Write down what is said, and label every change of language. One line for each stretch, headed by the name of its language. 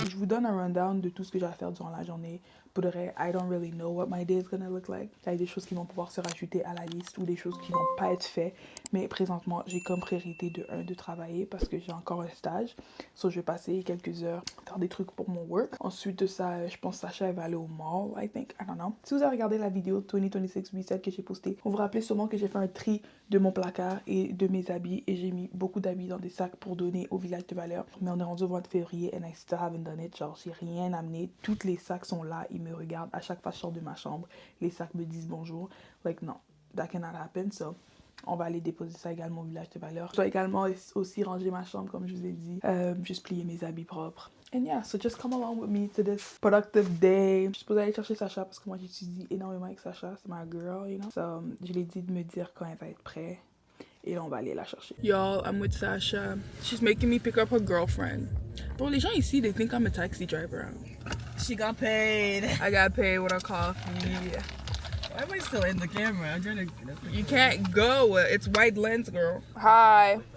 French: donne un rundown de tout ce que j'ai à faire durant la journée. Pour de vrai,
English: I don't really know what my day is gonna look like.
French: Il y a des choses qui vont pouvoir se rajouter à la liste ou des choses qui vont pas être faites. Mais présentement, j'ai comme priorité de travailler parce que j'ai encore un stage. So, je vais passer quelques heures faire des trucs pour mon work. Ensuite de ça, je pense que Sacha elle va aller au mall,
English: I think. I don't know.
French: Si vous avez regardé la vidéo 2026 Reset que j'ai postée, vous vous rappelez sûrement que j'ai fait un tri de mon placard et de mes habits et j'ai mis beaucoup d'habits dans des sacs pour donner au village de valeur. Mais on est rendu au mois de février
English: and I still haven't done it.
French: Genre, j'ai rien amené. Tous les sacs sont là. Ils me regardent. À chaque fois que je sors de ma chambre, les sacs me disent bonjour.
English: Like, non, that cannot happen.
French: So, on va aller déposer ça également au village de valeur. Je dois également aussi ranger ma chambre, comme je vous ai dit. Juste plier mes habits propres.
English: And yeah, so just come along with me to this productive day.
French: Je suis supposée aller chercher Sacha parce que moi j'étudie énormément avec Sacha. C'est ma girl,
English: you know.
French: So, je lui ai dit de me dire quand elle va être prête. Et là, on va aller la chercher.
English: Y'all, I'm with Sasha. She's making me pick up her girlfriend. Bro,
French: les gens ici,
English: they think I'm a taxi driver. She got paid. I got paid with a coffee. Why am I still in the camera? I'm trying to get up. You can't go. It's wide lens, girl. Hi.